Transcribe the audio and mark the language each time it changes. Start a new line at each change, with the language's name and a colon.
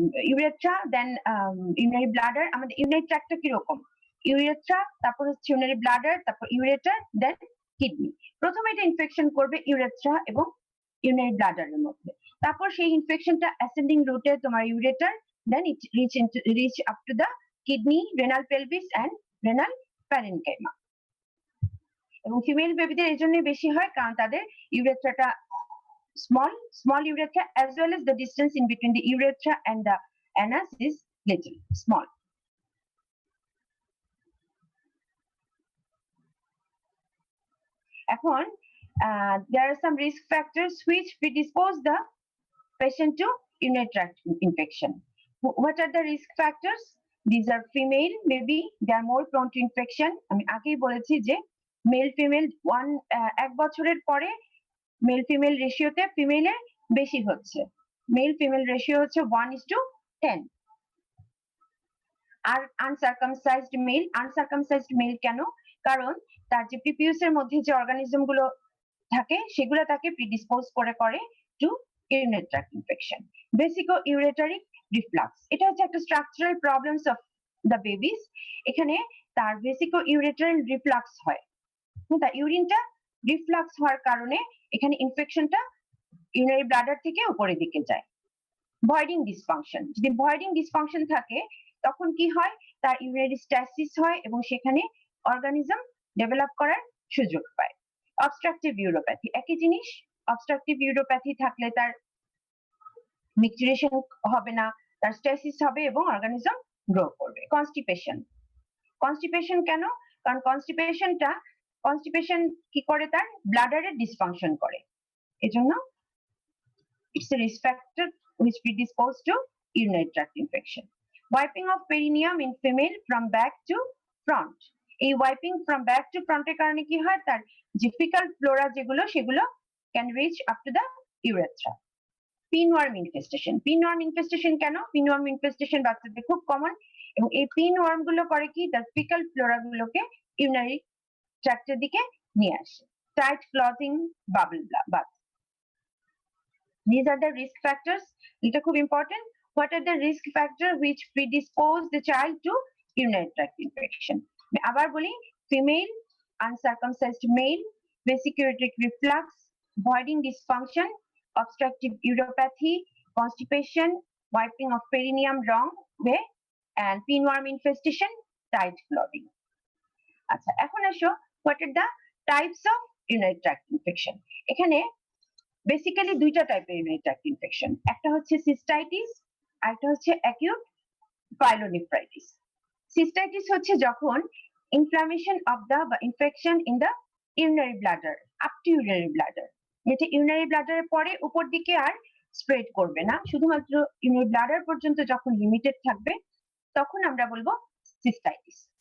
Bangla: Urethra দেন urinary bladder. আমাদের urinary ট্র্যাক্টটা কিরকম, urethra, তারপর হচ্ছে ইউরিনারি ব্লাডার, তারপর ইউরেটার, দেন কিডনি। প্রথমে এটা ইনফেকশন করবে ইউরেথ্রা এবং ইউরিনারি ব্লাডারের মধ্যে, তারপর সেই ইনফেকশনটা অ্যাসেন্ডিং রুটে তোমার ureter,
English: then it reach up to the kidney,
Bangla: renal pelvis and renal parenchyma. এবং ফিমেল বেবিদের এই জন্যই বেশি হয় কারণ তাদের ইউরেথ্রাটা
English: small urethra, as well as the distance in between the urethra and the anus is little small.
Bangla: এখন
English: there are some risk factors which predispose the patient to urinary tract infection. What are the risk factors? These are female baby, they are more prone to infection.
Bangla: আমি আগেই বলেছি যে male female এক বছরের পরে male female রেশিওতে ফিমেলের বেশি হচ্ছে, male female ratio হচ্ছে 1:10। আর আনসার্কামসাইজড মেল কেন? কারণ তার যে পিপিউস এর মধ্যে যে অর্গানিজম গুলো থাকে সেগুলো তাকে প্রিডিসপোজ করে two urinary tract infection. বেসিকো ইউরেটারিক reflux, এটা হচ্ছে একটা structural problems of the babies. এখানে তার বেসিকো ইউরেটারিক রিফ্লাক্স হয়, তার ইউরিনটা রিফ্লাক্স হওয়ার কারণে এখানে ইনফেকশনটা ইউরিনারি ব্লাডার থেকে উপরের দিকে যায়। ভয়েডিং ডিসফাংশন, যদি ভয়েডিং ডিসফাংশন থাকে তখন কি হয়, তার ইউরিনারি স্ট্যাসিস হয় এবং সেখানে অর্গানিজম ডেভেলপ করার সুযোগ পায়। অবস্ট্রাকটিভ ইউরোপ্যাথি, একই জিনিস। অবস্ট্রাকটিভ ইউরোপ্যাথি থাকলে তার মিক্সচুরেশন হবে না, তার স্ট্যাসিস হবে এবং অর্গানিজম গ্রো করবে। কনস্টিপেশন কেন? কারণ কনস্টিপেশন কি করে, তার ব্লাডারের ডিসফাংশন করে, এজন্য
English: it's a risk factor which predispose to urinary tract infection. Wiping of perineum in female from back to front,
Bangla: এই ওয়াইপিং ফ্রম ব্যাক টু ফ্রন্টের কারণে কি হয়, তার যে ফিকাল ফ্লোরা যেগুলো সেগুলো
English: Can reach up to the urethra.
Bangla: Pinworm infestation কেন? পিনওয়ার্ম ইনফেস্টেশন বাচ্চাদের খুব কমন এবং এই পিনওয়ার্ম গুলো করে কি, তার ফিকাল ফ্লোরা গুলোকে ইউরিনারি ট্র্যাক্টের দিকে নিয়ে আসে।
English: Tight clothing, bubble bath, these are the risk factors.
Bangla: এটা খুব important.
English: what are the risk factors which predispose the child to urinary tract infection?
Bangla: আবার বলি,
English: female, uncircumcised male, basic ureteric reflux, voiding dysfunction, obstructive uropathy, constipation, wiping of perineum wrong way, and pinworm infestation, tight clothing.
Bangla: আচ্ছা, এখন আসো
English: what are the types of urinary tract infection?
Bangla: এখানে basically দুইটা টাইপের urinary tract infection, একটা হচ্ছে cystitis আর একটা হচ্ছে অ্যাকিউট পাইলোনেফ্রাইটিস। সিস্টাইটিস হচ্ছে যখন ইনফ্লামেশন অফ দা বা infection in the urinary bladder up to urinary bladder, যেটা ইউরিনারি ব্লাডারের পরে উপর দিকে আর স্প্রেড করবে না, শুধুমাত্র ইউরিনারি ব্লাডার পর্যন্ত যখন লিমিটেড থাকবে তখন আমরা বলবো সিস্টাইটিস।